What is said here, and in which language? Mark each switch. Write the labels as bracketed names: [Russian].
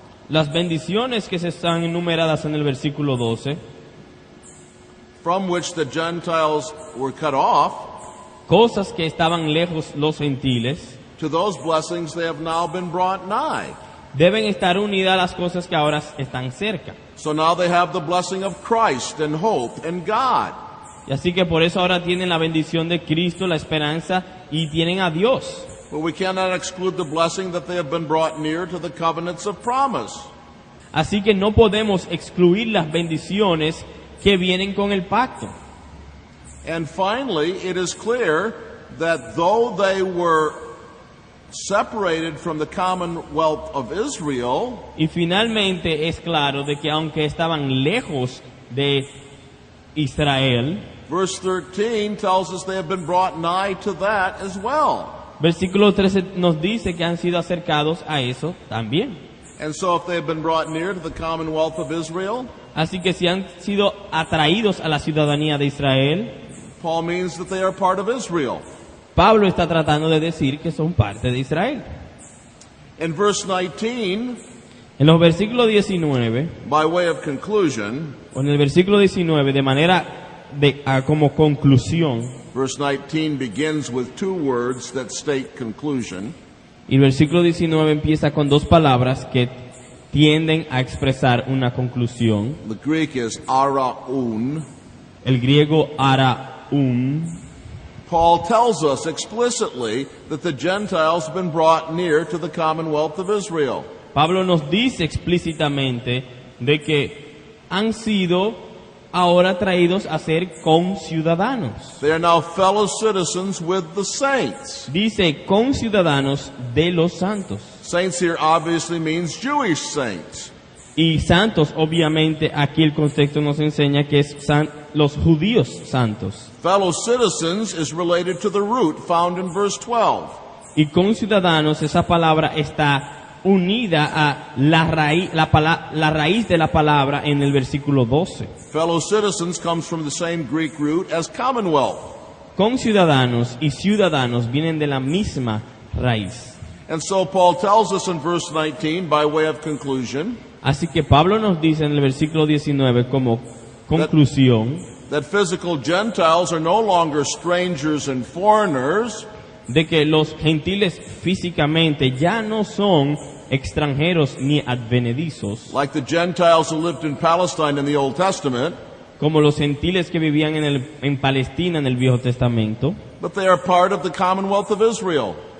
[Spanish] Las bendiciones que se están enumeradas en el versículo 12, [English] from which the Gentiles were cut off, [Spanish] cosas que estaban lejos los gentiles, [English] to those blessings they have now been brought nigh. [Spanish] deben estar unidas a las cosas que ahora están cerca. [English] So now they have the blessing of Christ and hope and God. [Spanish] Y así que por eso ahora tienen la bendición de Cristo, la esperanza, y tienen a Dios. [English] But we cannot exclude the blessing that they have been brought near to the covenants of promise. [Spanish] Así que no podemos excluir las bendiciones que vienen con el pacto. [English] And finally, it is clear that though they were separated from the commonwealth of Israel, [Spanish] Y finalmente es claro de que aunque estaban lejos de Israel, [English] verse 13 tells us they have been brought nigh to that as well. [Spanish] versículo 13 nos dice que han sido acercados a eso también. [English] And so if they have been brought near to the commonwealth of Israel, [Spanish] Así que si han sido atraídos a la ciudadanía de Israel, [English] Paul means that they are part of Israel. [Spanish] Pablo está tratando de decir que son parte de Israel. [English] In verse 19, [Spanish] En los versículos 19, [English] by way of conclusion, [Spanish] o en el versículo 19, de manera como conclusión, [English] verse 19 begins with two words that state conclusion. [Spanish] y el versículo 19 empieza con dos palabras que tienden a expresar una conclusión. [English] The Greek is araun. [Spanish] El griego araun. [English] Paul tells us explicitly that the Gentiles have been brought near to the commonwealth of Israel. [Spanish] Pablo nos dice explícitamente de que han sido ahora traídos a ser conciudadanos. [English] They are now fellow citizens with the saints. [Spanish] Dice conciudadanos de los santos. [English] Saints here obviously means Jewish saints. [Spanish] Y santos, obviamente, aquí el contexto nos enseña que es los judíos santos. [English] Fellow citizens is related to the root found in verse 12. [Spanish] Y conciudadanos, esa palabra está unida a la raíz de la palabra en el versículo 12. [English] Fellow citizens comes from the same Greek root as commonwealth. [Spanish] Conciudadanos y ciudadanos vienen de la misma raíz. [English] And so Paul tells us in verse 19, by way of conclusion, [Spanish] Así que Pablo nos dice en el versículo 19 como conclusión [English] that physical Gentiles are no longer strangers and foreigners, [Spanish] de que los gentiles físicamente ya no son extranjeros ni advenedizos, [English] like the Gentiles who lived in Palestine in the Old Testament, [Spanish] como los gentiles que vivían en Palestina en el Viejo Testamento, [English] but they are part of the commonwealth of Israel.